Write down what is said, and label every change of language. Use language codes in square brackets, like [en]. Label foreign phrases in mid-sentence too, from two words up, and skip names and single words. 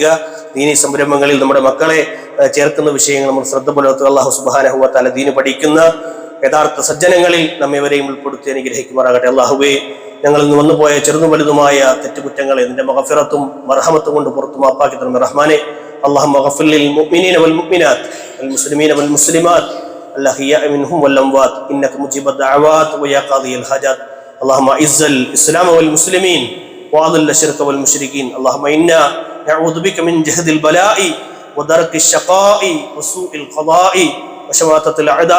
[ml] ദീനി സംരംഭങ്ങളിൽ നമ്മുടെ മക്കളെ ചേർക്കുന്ന വിഷയങ്ങൾ നമ്മൾ ശ്രദ്ധ പുലർത്തുക. [ar] الله سبحانه وتعالى [ml] ദീന് പഠിക്കുന്ന യഥാർത്ഥ സജ്ജനങ്ങളിൽ നമ്മെവരെയും ഉൾപ്പെടുത്തി അനുഗ്രഹിക്കുമാറാകട്ടെ. അല്ലാഹുവേ, ഞങ്ങളിൽ നിന്ന് വന്നുപോയ ചെറുതും വലുതുമായ തെറ്റുകുറ്റങ്ങളെ നിന്റെ മഗ്ഫിറത്തും മർഹമത്തും കൊണ്ട് പുറത്തു മാപ്പാക്കി തരണമേ റഹ്മാനെ. [ar] اللهم اغفر للمؤمنين والمؤمنات والمسلمين والمسلمات الأحياء منهم والأموات إنك مجيب الدعوات ويا قاضي الحاجات. اللهم أعز الإسلام والمسلمين وأذل الشرك والمشركين. اللهم إنا نعوذ بك من جهد البلاء ودرك الشقاء وسوء القضاء وشماتة الأعداء.